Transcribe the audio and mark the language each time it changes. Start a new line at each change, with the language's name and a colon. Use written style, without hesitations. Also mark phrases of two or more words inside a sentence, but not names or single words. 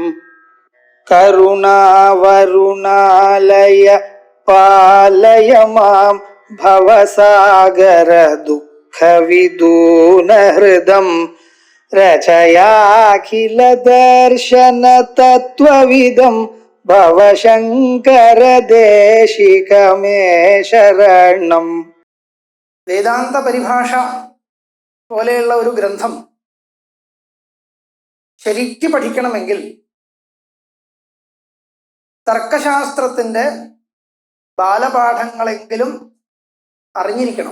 Sanskrit: करुणावरुणालय पालय मां भवसागर दुःखविदूनहृदं रचयाखिल दर्शन तत्त्वविदं भवशङ्कर देशिकमे शरणं.
Malayalam: വേദാന്ത പരിഭാഷ പോലെയുള്ള ഒരു ഗ്രന്ഥം ശരിക്ക് പഠിക്കണമെങ്കിൽ തർക്കശാസ്ത്രത്തിൻ്റെ ബാലപാഠങ്ങളെങ്കിലും അറിഞ്ഞിരിക്കണം.